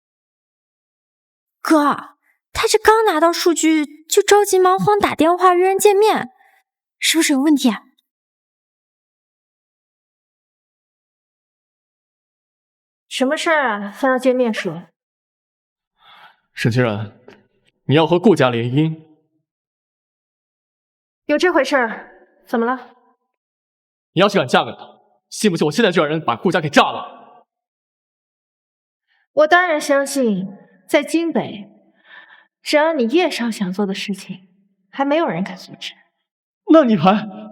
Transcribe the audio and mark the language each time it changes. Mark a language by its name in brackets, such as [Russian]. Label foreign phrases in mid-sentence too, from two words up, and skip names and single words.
[Chinese] 哥，他這剛拿到數據就着急忙慌打電話約人見面，是不是有問題啊？什麼事兒啊？非要見面說。沈清然，你要和顧家聯姻？有這回事兒？怎麼了？你要是敢嫁給他，信不信我現在就讓人把顧家給炸了？我當然相信，在京北，只要你葉少想做的事情，還沒有人敢阻止。那你還……